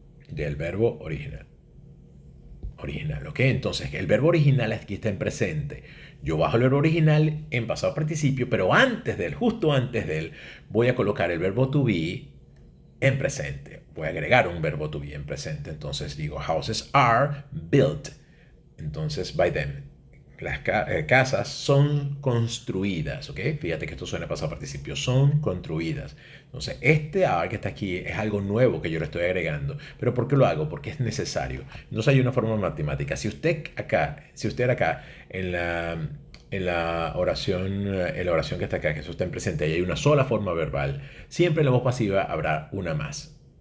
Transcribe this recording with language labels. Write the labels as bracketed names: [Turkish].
[Spanish] Del verbo original. Original, ¿ok? Entonces, el verbo original aquí está en presente. Yo bajo el verbo original en pasado participio, pero antes de él, justo antes de él, voy a colocar el verbo to be en presente. Voy a agregar un verbo to be en presente. Entonces digo, [English] houses are built. Entonces, by them. [Spanish] Las casas son construidas, ¿ok? Fíjate que esto suena a pasado participio. Son construidas. Entonces, este are que está aquí es algo nuevo que yo le estoy agregando. ¿Pero por qué lo hago? Porque es necesario. Entonces hay una forma matemática. Si usted acá en la oración que está acá, que eso está en presente, y hay una sola forma verbal, siempre en la voz pasiva habrá una más.